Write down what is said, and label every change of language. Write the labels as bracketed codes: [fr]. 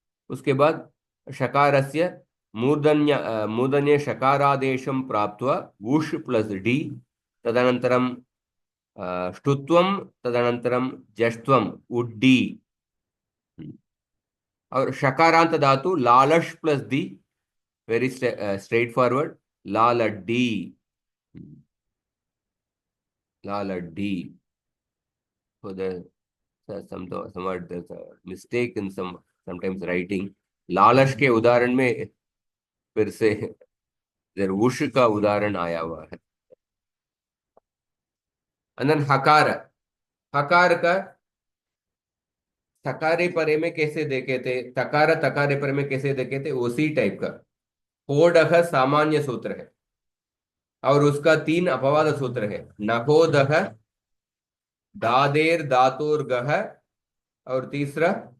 [sa] उसके बाद शकारस्य मूर्धन्य शकारादेशं प्राप्त्वा उष प्लस डी, तदनन्तरं ष्टुत्वम, तदनन्तरं जष्त्वम उड्डी। [hi] और शकारांत धातु लालश plus the, [en] very straightforward, [hi] लालड्डी, लालड्डी। [en] So somewhat there's a mistake in sometimes writing. [hi] लालच के उदाहरण में फिर से इधर उष का उदाहरण आया हुआ है। अनन हकार, हकार का थकारे परे में कैसे देखे थे, तकार तकारे परे में कैसे देखे थे, उसी टाइप का होडह सामान्य सूत्र है और उसका 3 अपवाद सूत्र है, नहोदह, दादेर दातोर्गह, और तीसरा